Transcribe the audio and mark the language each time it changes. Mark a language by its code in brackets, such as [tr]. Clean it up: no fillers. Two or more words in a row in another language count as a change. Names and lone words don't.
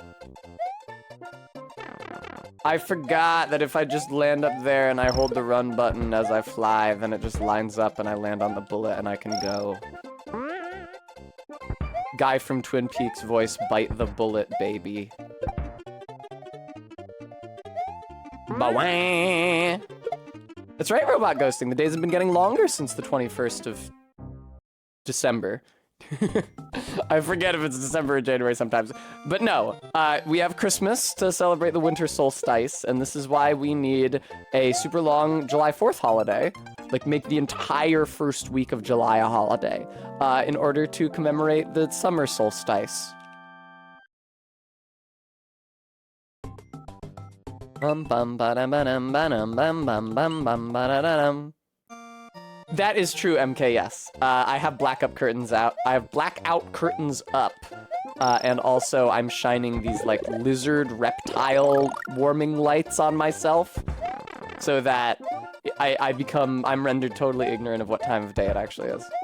[en] I forgot that if I just land up there and I hold the run button as I fly, then it just lines up and I land on the bullet and I can go. Guy from Twin Peaks voice, bite the bullet, baby. Ba-wah! That's right, Robot Ghosting. The days have been getting longer since the 21st of December. I forget if it's December or January sometimes. But no, we have Christmas to celebrate the winter solstice, and this is why we need a super long July 4th holiday. Like, make the entire first week of July a holiday, in order to commemorate the summer solstice. Bum bum ba dum ba dum ba dum bum bum bum bum ba da da dum. That is true, MKS. I have blackout curtains out. I have blackout curtains up. And also I'm shining these like lizard reptile warming lights on myself so that I'm rendered totally ignorant of what time of day it actually is.